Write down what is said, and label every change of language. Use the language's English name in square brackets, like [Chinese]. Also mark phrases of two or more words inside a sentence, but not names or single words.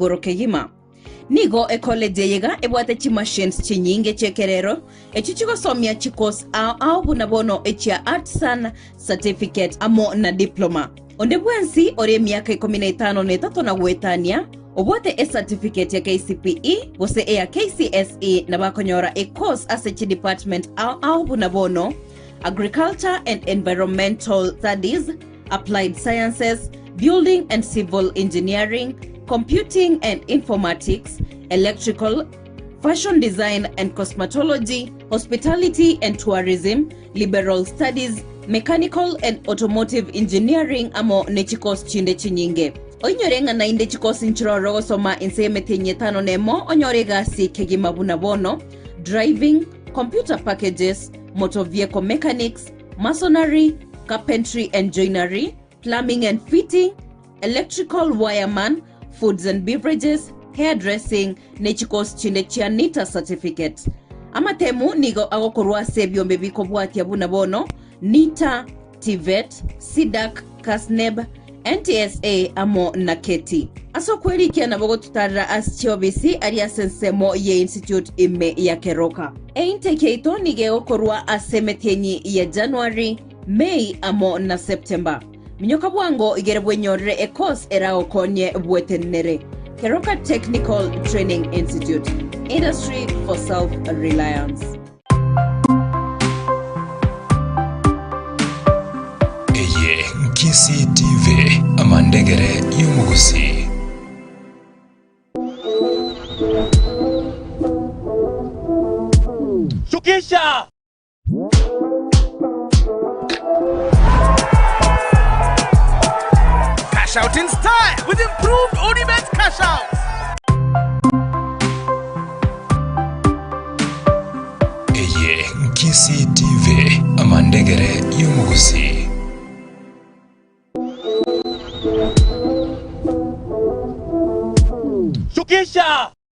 [Gusii] igoro kegima nigo college yega ebwate chi machines chinyinge chekerero echichikosomya chikos au bunabono echia [English] artisan certificate [Gusii] amo na diploma onde bwensi ore miaka 15 netatu na gwetania obwate [English] a certificate [Gusii] ya KCPE gose ya KCSE na bakonyora [English] a course as department [Gusii] au bunabono [English] agriculture and environmental studies, applied sciences, building and civil engineering, computing and informatics, electrical, fashion design and cosmetology, hospitality and tourism, liberal studies, mechanical and automotive engineering [Gusii] amo nechikos chinde chinyinge. Onyorenga na inde chikosi nchiroro soma inseme tenye tano nemo onyorega si kegima bunabono, [English] driving, computer packages, motor vehicle mechanics, masonry, carpentry and joinery, plumbing and fitting, electrical wireman, foods and beverages, [Gusii] hairdressing, nechikos chinde chianita certificate. amatemu nigo agokorwa sebyombe bikobwatia buna bono NITA, TVET, SIDAC, KASNEB, NTSA amo na KETI. Aso kweli kia na bogo tutarra asichobisi aria sensemo ye institute ime ya Keroka. Intake ito nige okorwa asemetenyi ya January, May amo na September. Minyoka bwango igerebwe nyore ekos erao konye bwetenere. Keroka Technical Training Institute. [English] Industry for self-reliance. [Gusii] Eye Nkisi TV amandegere yumugusi. Shukisha! [English] Cash out in style with improved Odibet cash out. [Gusii] Eye Nkisi TV amandegere yumugusi. Shukisha!